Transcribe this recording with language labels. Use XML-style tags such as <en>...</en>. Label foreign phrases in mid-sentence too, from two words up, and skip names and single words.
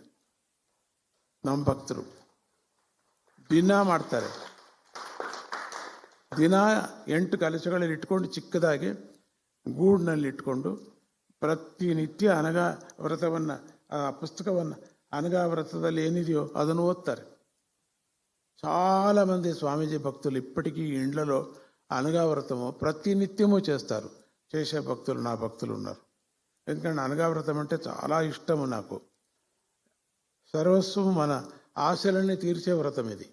<kn>ನಮ್ಮ ಭಕ್ತರು ದಿನ ಮಾಡ್ತಾರೆ. ದಿನ 8 ಕಲಶಗಳಲ್ಲಿ ಇಟ್ಕೊಂಡು, ಚಿಕ್ಕದಾಗಿ ಗೂಡಿನಲ್ಲಿ ಇಟ್ಕೊಂಡು ಪ್ರತಿನಿತ್ಯ ಅನಘಾ ವ್ರತವನ್ನು, ಆ ಪುಸ್ತಕವನ್ನು, ಅನಘಾ ವ್ರತದಲ್ಲಿ ಏನಿದೆಯೋ ಅದನ್ನು ಓದ್ತಾರೆ.</kn> <te>చాలా మంది స్వామీజీ భక్తులు ఇప్పటికీ ఇండ్లలో అనగా వ్రతము ప్రతినిత్యము చేస్తారు. చేసే భక్తులు, నా భక్తులు ఉన్నారు. ఎందుకంటే అనగా వ్రతం అంటే చాలా ఇష్టము నాకు. సర్వస్వం మన ఆశలన్నీ తీర్చే వ్రతం ఇది.</te>